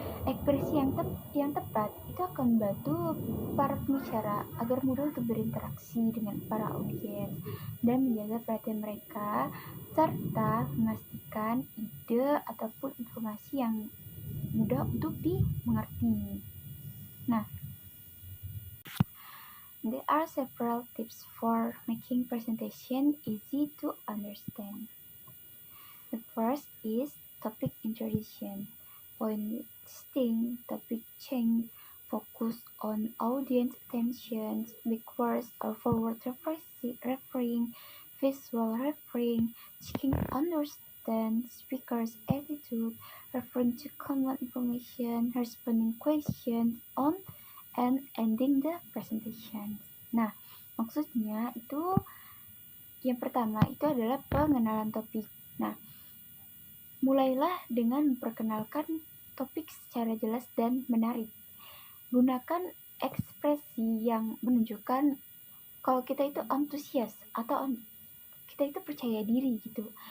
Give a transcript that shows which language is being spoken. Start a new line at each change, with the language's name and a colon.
Indonesian: Ekspresi yang tepat itu akan membantu para pembicara agar mudah untuk berinteraksi dengan para audiens dan menjaga perhatian mereka serta memastikan ide ataupun informasi yang mudah untuk dimengerti.
English: Nah, there are several tips for making presentation easy to understand. The first is topic introduction. Point listing, topic change, focus on audience attention, backwards or forward referring, visual referring, checking understand speaker's attitude, referring to common information, responding questions on, and ending the presentation.
Indonesian: Nah, maksudnya itu yang pertama itu adalah pengenalan topik. Nah, mulailah dengan memperkenalkan topik secara jelas dan menarik. Gunakan ekspresi yang menunjukkan kalau kita itu antusias atau kita itu percaya diri gitu.